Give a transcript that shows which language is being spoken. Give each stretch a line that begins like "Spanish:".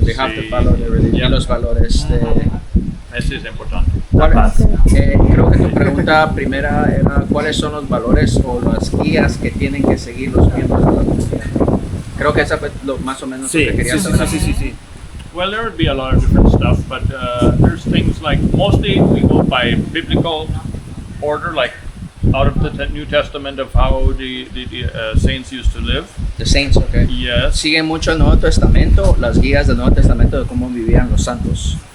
English: They have to
Spanish: Sí.
English: follow the religion, Yeah.
Spanish: los valores de Eso es importante. creo que tu pregunta primera era cuáles son los valores o las guías que tienen que seguir los miembros de la comunidad. Creo que esa fue más o menos lo que quería saber.
English: Well, there would be a lot of different stuff, but there's things like mostly we go by biblical order, like out of the New Testament of how the saints used to live. The Saints, okay. Yes.
Spanish: Siguen mucho el Nuevo Testamento, las guías del Nuevo Testamento de cómo vivían los santos.